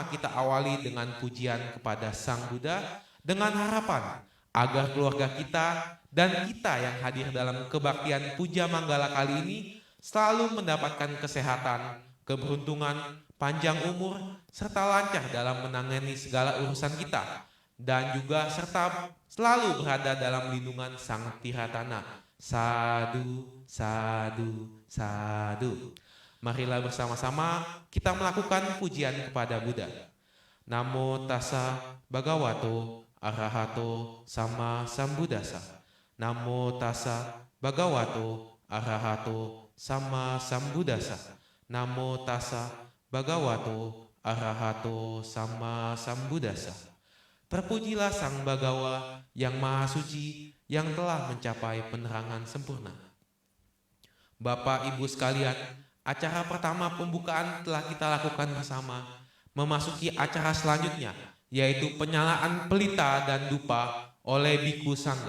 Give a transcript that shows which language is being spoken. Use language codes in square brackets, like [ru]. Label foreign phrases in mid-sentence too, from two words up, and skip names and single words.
[id] kita awali dengan pujian kepada Sang Buddha dengan harapan agar keluarga kita dan kita yang hadir dalam kebaktian Puja Manggala kali ini selalu mendapatkan kesehatan, keberuntungan, panjang umur, serta lancar dalam menangani segala urusan kita, dan juga serta selalu berada dalam lindungan Sang Tiratana. [pi] Sadu, sadu, sadu. [id] Marilah bersama-sama kita melakukan pujian kepada Buddha. [pi] Namo tassa bhagavato arahato sama sambuddhassa. Namo tassa bhagavato arahato sama sambuddhassa. Namo tassa bhagavato arahato sama sambuddhassa. [id] Terpujilah Sang Bagawa yang Maha Suci yang telah mencapai penerangan sempurna. Bapak, Ibu sekalian, acara pertama pembukaan telah kita lakukan bersama. Memasuki acara selanjutnya, yaitu penyalaan pelita dan dupa oleh Biku Sangga.